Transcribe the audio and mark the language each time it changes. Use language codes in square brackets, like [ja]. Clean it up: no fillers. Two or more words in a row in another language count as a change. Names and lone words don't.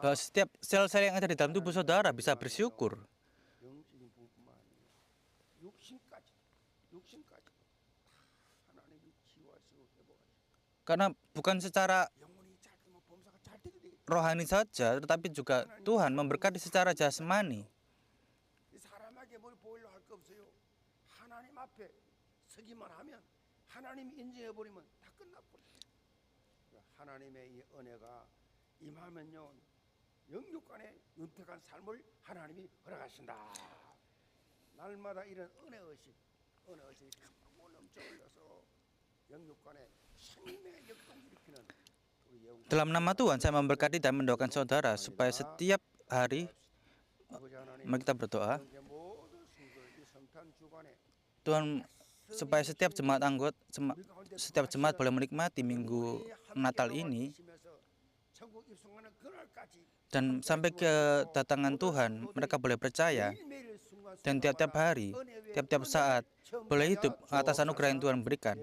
[id] Bahwa setiap sel-sel yang ada di dalam tubuh saudara bisa bersyukur. [ko] 영적인 부분만 아니에요. 육신까지 다 하나님이 치유하시고 회복하시고 [id] Karena bukan secara [ko] 영혼이 잘 되면 범사가 잘 되게 되겠죠. [id] rohani saja, tetapi juga Tuhan memberkati secara jasmani. [ko] 이 사람에게 뭘 보이려 할 거 없어요. 하나님 앞에 서기만 하면 하나님 인정해 버리면 다 끝나버려요. 하나님의 이 은혜가 임하면요 영육간의 윤택한 삶을 하나님이 허락하신다. 날마다 이런 은혜 의식 자꾸 넘쳐 흘려서 영육간의 생명의 역동을 일으키는 우리 영혼. [id] Dalam nama Tuhan, saya memberkati dan mendoakan saudara supaya setiap hari [ko] 아버지 하나님, [id] mari kita berdoa. [ko] 영계 모든 성도들 이 성탄 주간에 [id] Tuhan supaya setiap setiap jemaat boleh menikmati minggu Natal ini dan sampai kedatangan Tuhan mereka boleh percaya dan tiap-tiap hari, tiap-tiap saat boleh hidup atas anugerah yang Tuhan berikan.